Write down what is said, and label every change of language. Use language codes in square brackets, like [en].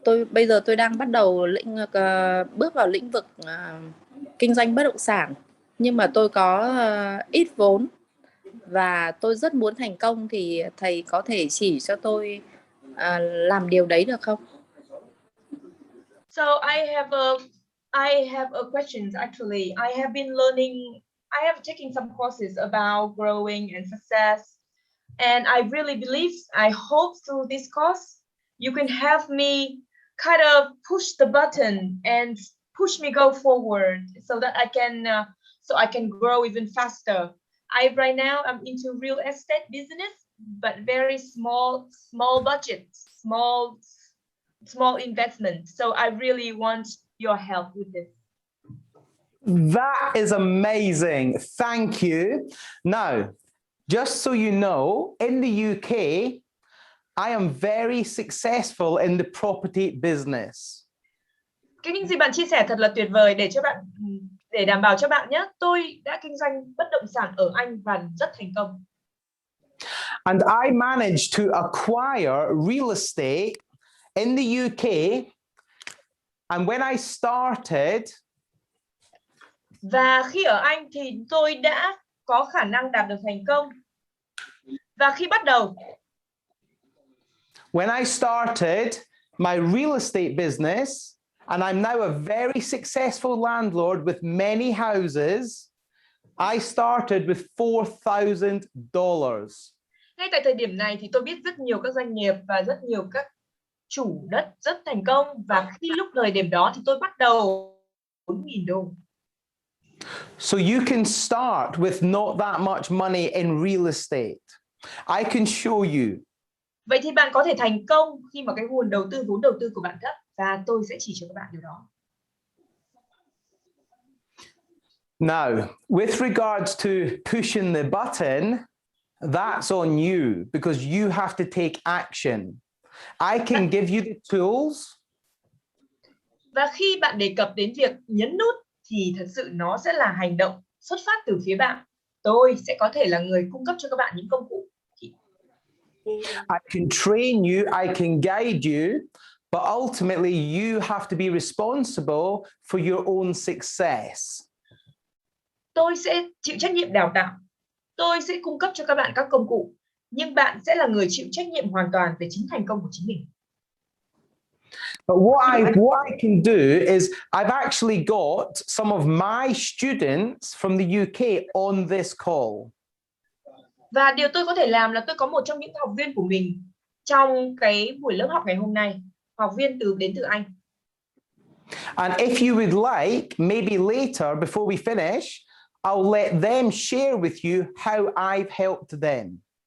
[vi] Bây giờ tôi đang bắt đầu bước vào lĩnh vực kinh doanh bất động sản, nhưng mà tôi có ít vốn và tôi rất muốn thành công, thì thầy có thể chỉ cho tôi làm điều đấy được không? [en] So I have a questions actually. I have been learning, I have taken some courses about growing and success. And I really believe, I hope through this course, you can help me kind of push the button and push me go forward so that I can grow even faster. Right now I'm into real estate business, but very small budget, small investment. So I really want your help with this. That is amazing. Thank you. Now, just so you know, in the UK, I am very successful in the property business. [vi] Những gì bạn chia sẻ thật là tuyệt vời, để đảm bảo cho bạn nhé. Tôi đã kinh doanh bất động sản ở Anh và rất thành công. [en] And I managed to acquire real estate in the UK. And when I started, [vi] và khi ở Anh thì tôi đã có khả năng đạt được thành công. Và khi bắt đầu, [en] when I started my real estate business, and I'm now a very successful landlord with many houses, I started with $4,000. [vi] Ngay tại thời điểm này thì tôi biết rất nhiều các doanh nghiệp và rất nhiều các chủ đất rất thành công, và khi lúc thời điểm đó thì tôi bắt đầu $4,000. [en] So you can start with not that much money in real estate. I can show you. [vi] Vậy thì bạn có thể thành công khi mà cái vốn đầu tư của bạn thấp, và tôi sẽ chỉ cho các bạn điều đó. [en] Now, with regards to pushing the button, that's on you because you have to take action. I can give you the tools. [vi] Và khi bạn đề cập đến việc nhấn nút thì thật sự nó sẽ là hành động xuất phát từ phía bạn. Tôi sẽ có thể là người cung cấp cho các bạn những công cụ. [en] I can train you, I can guide you, but ultimately you have to be responsible for your own success. [vi] Tôi sẽ chịu trách nhiệm đào tạo. Tôi sẽ cung cấp cho các bạn các công cụ, nhưng bạn sẽ là người chịu trách nhiệm hoàn toàn về chính thành công của chính mình. [en] But what I can do is I've actually got some of my students from the UK on this call. [vi] Và điều tôi có thể làm là tôi có một trong những học viên của mình trong cái buổi lớp học ngày hôm nay, học viên đến từ Anh. [en] And if you would like, maybe later before we finish, I'll let them share with you how I've helped them.